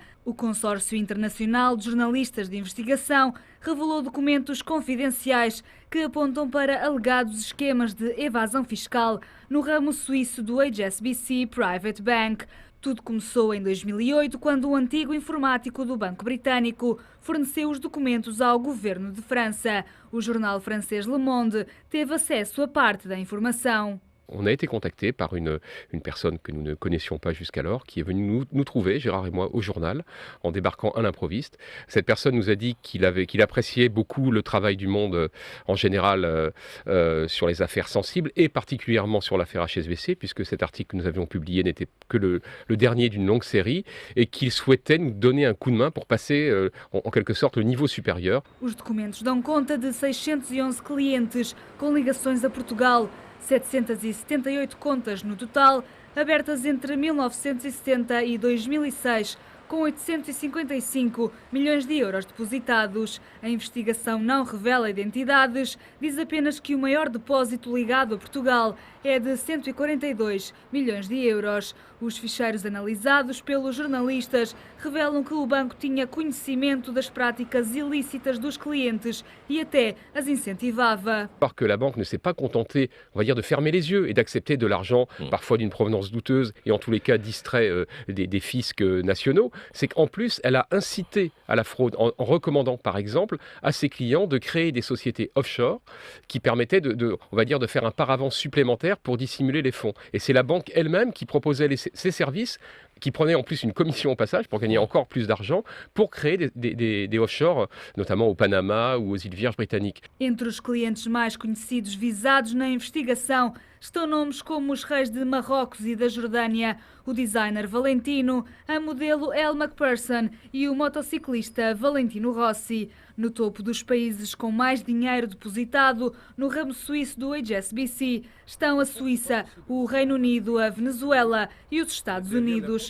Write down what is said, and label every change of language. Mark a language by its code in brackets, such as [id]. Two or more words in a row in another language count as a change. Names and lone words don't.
[pt] O consórcio internacional de jornalistas de investigação revelou documentos confidenciais que apontam para alegados esquemas de evasão fiscal no ramo suíço do HSBC Private Bank. Tudo começou em 2008, quando o antigo informático do Banco Britânico forneceu os documentos ao governo de França. O jornal francês Le Monde teve acesso a parte da informação. [fr] On a été contacté par une personne que nous ne connaissions pas jusqu'alors, qui est venue nous trouver, Gérard et moi, au journal, en débarquant à l'improviste. Cette personne nous a dit qu'il appréciait beaucoup le travail du Monde en général sur les affaires sensibles, et particulièrement sur l'affaire HSBC, puisque cet article que nous avions publié n'était que le dernier d'une longue série, et qu'il souhaitait nous donner un coup de main pour passer, en quelque sorte, le niveau supérieur. [pt] Os documentos dão conta de 611 clientes com ligações a Portugal, 778 contas no total, abertas entre 1970 e 2006, com 855 milhões de euros depositados. A investigação não revela identidades, diz apenas que o maior depósito ligado a Portugal é de 142 milhões de euros. Os ficheiros analisados pelos jornalistas revelam que o banco tinha conhecimento das práticas ilícitas dos clientes e até as incentivava. [fr] Parce que la banque ne s'est pas contentée, on va dire, de fermer les yeux et d'accepter de l'argent, parfois d'une provenance douteuse et en tous les cas distrait des fiscs nationaux, c'est qu'en plus, elle a incité à la fraude en recommandant, par exemple, à ses clients de créer des sociétés offshore qui permettaient on va dire, de faire un paravent supplémentaire pour dissimuler les fonds. Et c'est la banque elle-même qui proposait ses services, qui prenait en plus une commission au passage pour gagner encore plus d'argent, pour créer des offshore, notamment au Panama ou aux îles Vierges britanniques. [pt] Entre os clientes mais conhecidos visados na investigação estão nomes como os reis de Marrocos e da Jordânia, o designer Valentino, a modelo Elle Macpherson e o motociclista Valentino Rossi. No topo dos países com mais dinheiro depositado no ramo suíço do HSBC estão a Suíça, o Reino Unido, a Venezuela e os Estados Unidos.